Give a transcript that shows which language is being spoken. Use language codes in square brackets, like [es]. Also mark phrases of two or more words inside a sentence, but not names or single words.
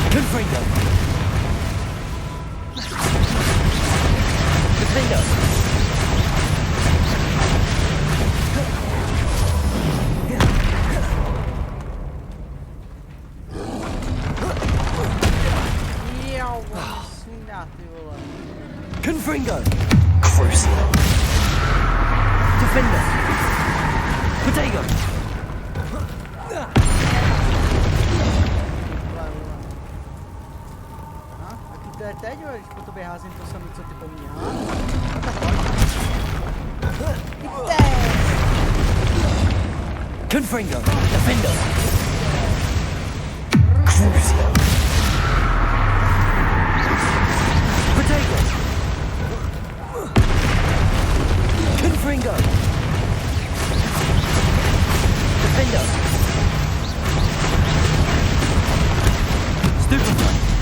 [cs] Confringo. Defender. Jo, sundá, ty vole. Confringo. Crucial. Defender. Potato. Aký to je teď, jo, když po tobě házím to samé, co ty po mně, ha? No tak Confringo. Defender. Crucial. Potato. Confringo. Defender. Stupefy.